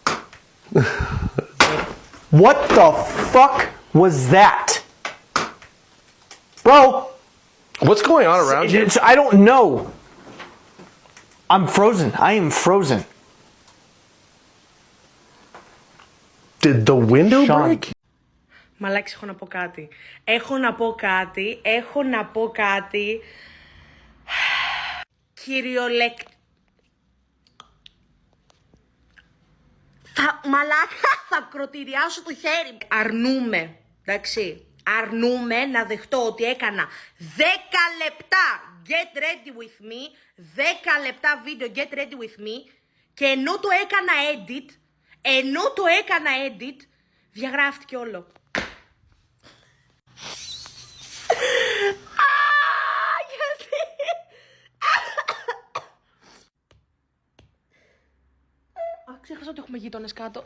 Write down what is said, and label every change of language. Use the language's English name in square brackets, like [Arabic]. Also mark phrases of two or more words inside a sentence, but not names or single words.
[English] What the fuck was that? Bro! What's going on around you? I don't know. I'm frozen. I am frozen. Did the window Sean. break? [Greek] Μαλάξι, έχω να πω κάτι. Μαλάκα, θα κροτηριάσω το χέρι. Αρνούμε, εντάξει. Αρνούμε να δεχτώ ότι έκανα 10 λεπτά [English] get ready with me, [Greek] 10 λεπτά βίντεο [English] get ready with me, [Greek] και ενώ το έκανα edit, διαγράφτηκε όλο. Ξέχασα ότι έχουμε γείτονες κάτω.